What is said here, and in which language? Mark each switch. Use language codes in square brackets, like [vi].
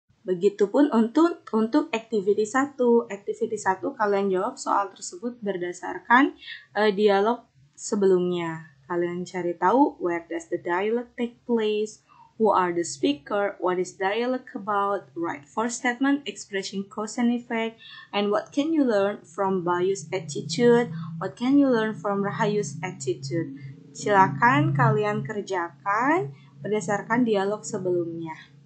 [id] Begitupun untuk activity 1. Activity 1 kalian jawab soal tersebut berdasarkan dialog sebelumnya. Kalian cari tahu [en] where does the dialogue take place, who are the speaker, what is dialogue about, write for statement expressing cause and effect, and what can you learn from Bayu's attitude, what can you learn from Rahayu's attitude. [id] Silakan kalian kerjakan berdasarkan dialog sebelumnya.